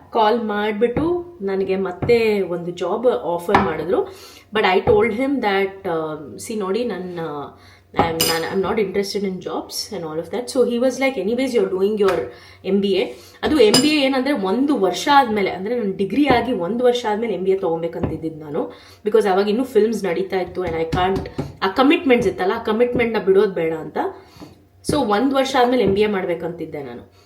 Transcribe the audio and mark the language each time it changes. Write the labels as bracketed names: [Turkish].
[Kannada] ಕಾಲ್ ಮಾಡಿಬಿಟ್ಟು ನನಗೆ ಮತ್ತೆ ಒಂದು ಜಾಬ್ ಆಫರ್ ಮಾಡಿದ್ರು. [English] But I told him that see ನೋಡಿ, I'm not interested in jobs and all of that. So he was like, anyways you're doing your MBA. [Kannada] ಅದು MBA ಏನಂದರೆ 1 ವರ್ಷ ಆದಮೇಲೆ, ಅಂದರೆ ನನ್ನ ಡಿಗ್ರಿ ಆಗಿ 1 ವರ್ಷ ಆದಮೇಲೆ MBA ತೊಗೊಬೇಕಂತಿದ್ದಿದ್ದು ನಾನು. ಬಿಕಾಸ್ ಅವಾಗ ಇನ್ನೂ ಫಿಲ್ಮ್ಸ್ ನಡೀತಾ ಇತ್ತು [English] and I can't, [Kannada] ಆ ಕಮಿಟ್ಮೆಂಟ್ಸ್ ಇತ್ತಲ್ಲ, ಆ ಕಮಿಟ್ಮೆಂಟ್ನ ಬಿಡೋದು ಬೇಡ ಅಂತ. ಸೊ 1 ವರ್ಷ ಆದಮೇಲೆ MBA ಮಾಡಬೇಕಂತಿದ್ದೆ ನಾನು.